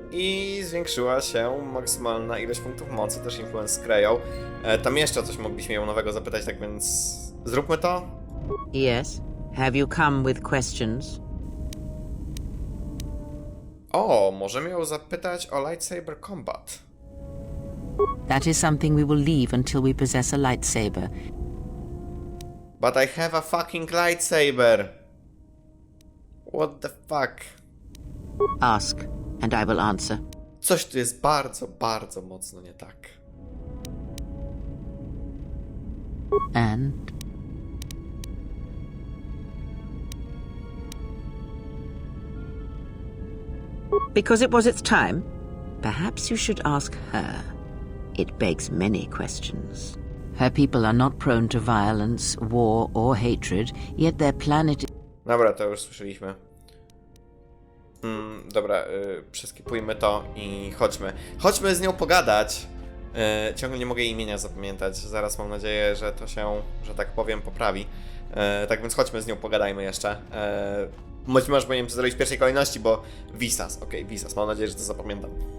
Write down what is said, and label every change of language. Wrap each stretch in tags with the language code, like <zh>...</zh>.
<pl>I zwiększyła się maksymalna ilość punktów mocy, też influence skreją. Tam jeszcze o coś mogliśmy ją nowego zapytać, tak więc zróbmy to.</pl> <en>Yes? Have you come with questions? O, możemy ją zapytać o lightsaber combat. That is something we will leave until we possess a lightsaber. But I have a fucking lightsaber. What the fuck? Ask, and I will answer.</en> <pl>Coś tu jest bardzo, bardzo mocno nie tak.</pl> <en>And? Because it was its time? Perhaps you should ask her. It begs many questions. Her people are not prone to violence, war, or hatred, yet their planet...</en> <pl>Dobra, to już słyszeliśmy. Dobra, przeskipujmy to i chodźmy. Chodźmy z nią pogadać. Ciągle nie mogę jej imienia zapamiętać. Zaraz mam nadzieję, że to się, że tak powiem, poprawi. Tak więc chodźmy z nią, pogadajmy jeszcze. Być może powinienem to zrobić w pierwszej kolejności, bo Visas, okej, Visas, mam nadzieję, że to zapamiętam.</pl>